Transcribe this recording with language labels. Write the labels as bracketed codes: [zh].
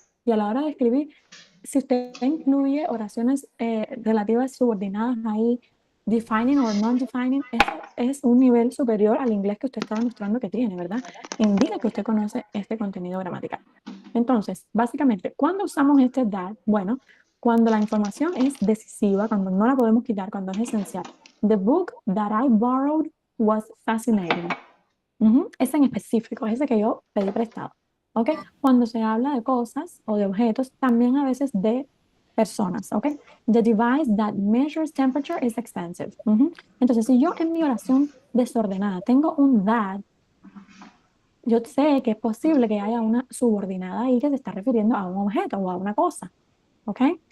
[es] Y a la hora de escribir, si usted incluye oraciones relativas subordinadas ahí, [en] defining or non-defining, [es] eso es un nivel superior al inglés que usted está demostrando que tiene, ¿verdad? Indica que usted conoce este contenido gramatical. Entonces, básicamente, ¿cuándo usamos este that? Bueno, cuando la información es decisiva, cuando no la podemos quitar, cuando es esencial. [en] The book that I borrowed was fascinating. [es] Ese en específico, ese que yo pedí prestado. ¿Ok? Cuando se habla de cosas o de objetos, también a veces de personas, ¿ok? [en] The device that measures temperature is expensive. [es] Entonces, si yo en mi oración desordenada tengo un that, yo sé que es posible que haya una subordinada ahí que se está refiriendo a un objeto o a una cosa, ¿ok?